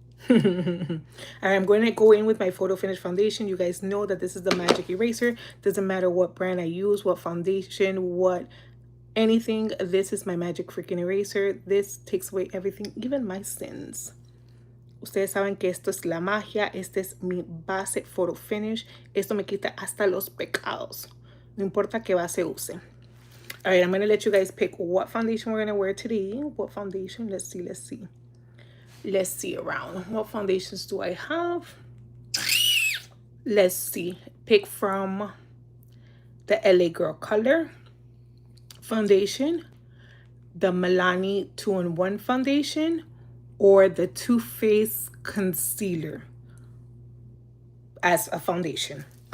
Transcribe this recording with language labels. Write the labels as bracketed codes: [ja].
[en] All right, I'm going to go in with my photo finish foundation. You guys know that this is the magic eraser. Doesn't matter what brand I use, what foundation, what anything. This is my magic freaking eraser. This takes away everything, even my sins. [es] Ustedes saben que esto es la magia. Este es mi base photo finish. Esto me quita hasta los pecados. No importa qué base use. [en] All right, I'm going to let you guys pick what foundation we're going to wear today. What foundation? Let's see. Let's see around. What foundations do I have? Let's see. Pick from the LA Girl Color foundation, the Milani 2-in-1 foundation, or the Too Faced concealer as a foundation.